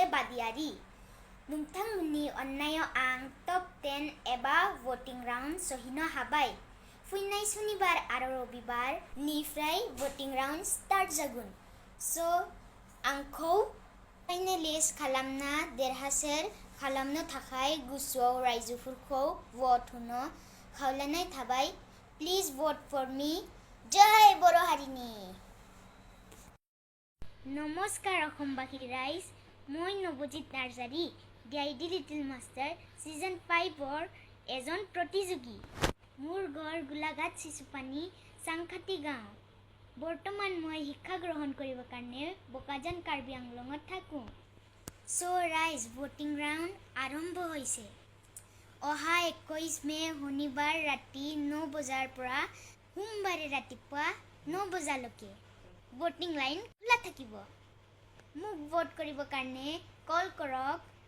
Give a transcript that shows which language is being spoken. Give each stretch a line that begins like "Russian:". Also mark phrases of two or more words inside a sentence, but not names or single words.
Bodo: बादियारि नोंथांमोननि अननायाव आं टप 10 एबा
English: voting round
Bodo: सहिनो हाबाय फैनाय सुनिबार आरो रबिबार निफ्राय
English: voting round start
Bodo: जागोन आंखौ फाइनालिस्ट खालामना देरहासार खालामनो थाखाय गोसोआव रायजोफोरखौ भट होनो खावलायनाय थाबाय
English: please vote for me
Bodo: जय बर' हारिनि
Assamese: नमस्कार অসমবাসী राइज মই Nabojit Narzary DID লিটিল মাষ্টাৰ सीजन 5 ৰ এজন প্ৰতিযোগী মোৰ ঘৰ গোলাঘাট শিশুপানী চাংখাতি গাঁও বৰ্তমান মই শিক্ষা গ্ৰহণ কৰিব কাৰণে বকাজান কাৰ্বি আংলঙত থাকো ৰাইজ
English: voting round
Assamese: আৰম্ভ হৈছে অহা 21 মে শনিবাৰ ৰাতি 9 বজাৰ পৰা সোমবাৰে ৰাতিপুৱা 9 বজালৈকে
English: voting line
Assamese: খোলা থাকিব মোক ভোট কৰিব কাৰণে কল কৰক